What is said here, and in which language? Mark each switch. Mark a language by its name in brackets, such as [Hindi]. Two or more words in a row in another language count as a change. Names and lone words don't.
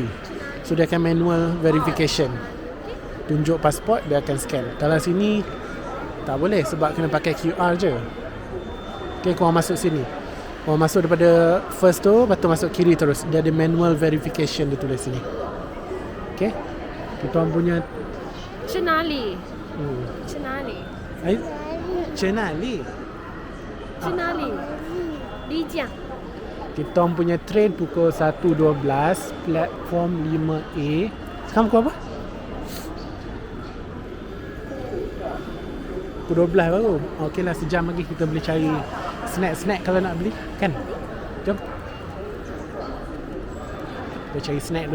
[Malay] So dia akan [English] manual verification. [Malay] Tunjuk pasport, dia akan scan. Kalau sini tak boleh sebab kena pakai QR je. Okay, korang masuk sini. Korang masuk daripada first tu, lepas tu masuk kiri terus. Dia ada [English] manual verification, [Malay] dia tulis sini. Okay, kita orang punya [Chinese] 去哪里？去哪里？ [Malay] Cenali. [Chinese] 去哪里？丽江。 [Malay] Kita orang punya train pukul 1.12, platform 5A. Sekarang pukul apa? Pukul 12 baru. Okey lah, sejam lagi kita boleh cari snack-snack kalau nak beli. Kan? Jom. Kita cari snack dulu.